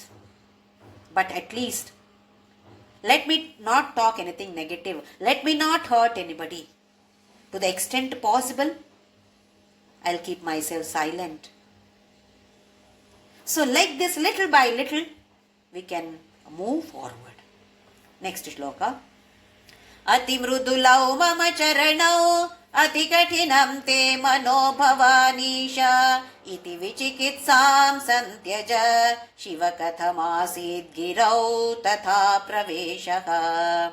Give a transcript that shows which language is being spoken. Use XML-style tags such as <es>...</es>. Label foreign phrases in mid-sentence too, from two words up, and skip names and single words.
<en>But at least, let me not talk anything negative. Let me not hurt anybody. To the extent possible, I'll keep myself silent. So like this, little by little, we can move forward. Next shloka.</en> <sa>अति मृदुलौ मम चरणौ अति कठिनं ते मनो भवानीश इति विचिकित्सां संत्यज शिव कथमासीद् गिरौ तथा प्रवेशः.</sa>